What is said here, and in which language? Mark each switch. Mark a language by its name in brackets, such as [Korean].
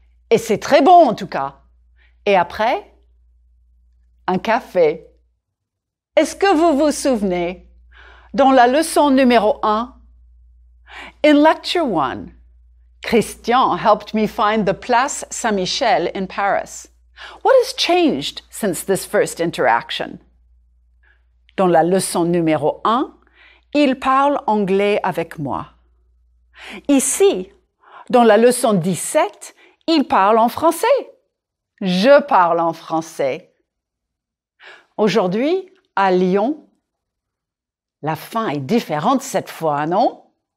[French] Et c'est très bon en tout cas. Et après, un café. Est-ce que vous vous souvenez, dans la leçon numéro 1, [English] in lecture 1, Christian helped me find the Place Saint-Michel in Paris. What has changed since this first interaction? [French] Dans la leçon numéro 1, il parle anglais avec moi. Ici, dans la leçon 17, il parle en français. Je parle en français. Aujourd'hui, à Lyon, la fin est différente cette fois, non?